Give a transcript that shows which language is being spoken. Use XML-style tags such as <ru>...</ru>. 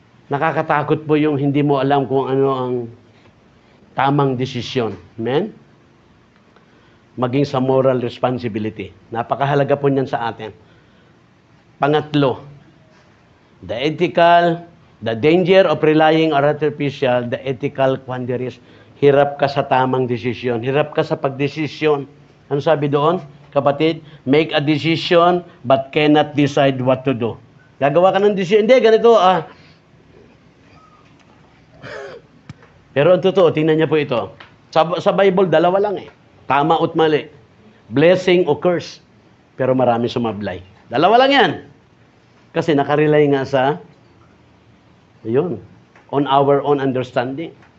<tl>Nakakatakot po yung hindi mo alam kung ano ang tamang desisyon. Amen? Maging sa moral responsibility. Napakahalaga po niyan sa atin. Pangatlo, the danger of relying on artificial, the ethical quandaries. Hirap ka sa tamang desisyon. Hirap ka sa pagdesisyon. Ano sabi doon?</tl> <en>Kapatid, make a decision but cannot decide what to do.</en> <tl>Gagawa ka ng decision. Hindi, ganito Pero ang totoo, tingnan niya po ito. Sa Bible, dalawa lang eh. Tama at mali. Blessing o curse. Pero marami sumablay. Dalawa lang yan. Kasi nakarelay nga sa,</tl> <en>on our own understanding.</en>